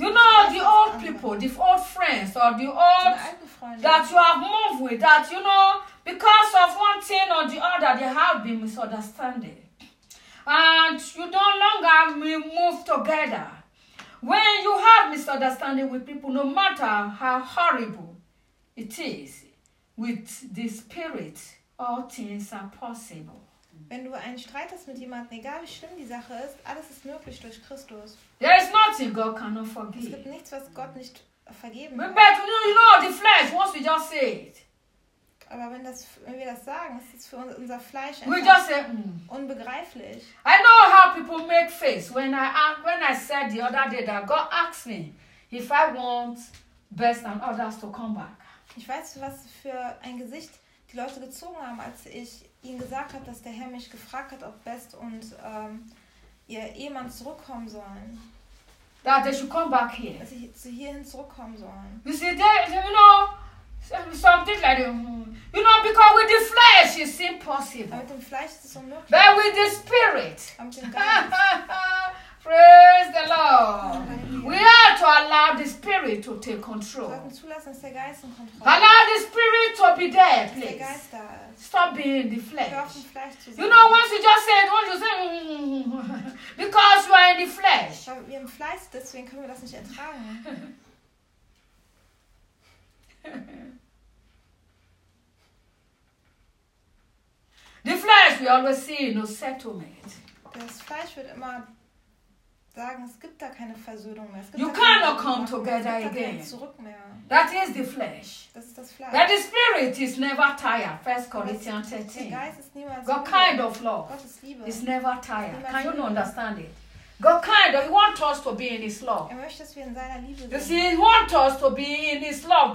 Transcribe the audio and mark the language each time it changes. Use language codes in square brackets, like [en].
[en] you know, the old people, the old friends, or the old that you have moved with, that, you know, because of one thing or the other, they have been misunderstanding. And you no longer move together. When you have misunderstanding with people, no matter how horrible it is, with the Spirit, all things are possible. [de] Wenn du einen Streit hast mit jemandem, egal wie schlimm die Sache ist, alles ist möglich durch Christus. [en] There is nothing God cannot forgive. [de] Es gibt nichts, was Gott nicht vergeben kann. [en] But you know, the flesh, once we just say it. [de] Aber wenn, das, wenn wir das sagen, ist es für unser Fleisch einfach [en] just say, [de] unbegreiflich. [en] I know how people make face when I said the other day that God asked me if I want best and others to come back. [de] Ich weiß, was für ein Gesicht die Leute gezogen haben, als ich ihnen gesagt hat, dass der Herr mich gefragt hat, ob Best und ihr Ehemann zurückkommen sollen. [en] That they should come back here. [de] Dass sie hierhin zurückkommen sollen. [en] You see, they, you know, something like, you know, because with the flesh it's impossible. [de] Aber mit dem Fleisch ist es unmöglich. [en] But with the Spirit. [de] Aber mit dem Geist. [en] Praise the Lord. We are to allow the Spirit to take control. [de] Wir sollten zulassen, dass der Geist in Kontrolle ist. [en] Allow the Spirit to be there, please. [de] Der Geist da ist. [en] Stop being the flesh. [de] Fleisch zu sein. [en] You know, once you just say it, once you say it, because you are in the flesh. [de] Aber wir haben Fleisch, deswegen können wir das nicht ertragen. [en] The flesh, we always see no settlement. [de] Das Fleisch wird immer sagen, es gibt da keine Versöhnung mehr. Es gibt [en] you cannot come together again. [de] Zurück mehr. [en] That is the flesh. [de] Das ist das Fleisch. [en] That the Spirit is never tired. 1 Corinthians 13. [de] Der Geist ist niemals [en] God kind of love. [de] Gottes Liebe. [en] Is never tired. [de] Niemals [en] can you not understand it? God kind of, he wants us to be in his love. [de] Er möchte, dass wir in seiner Liebe sind. [en] You see, he wants us to be in his love.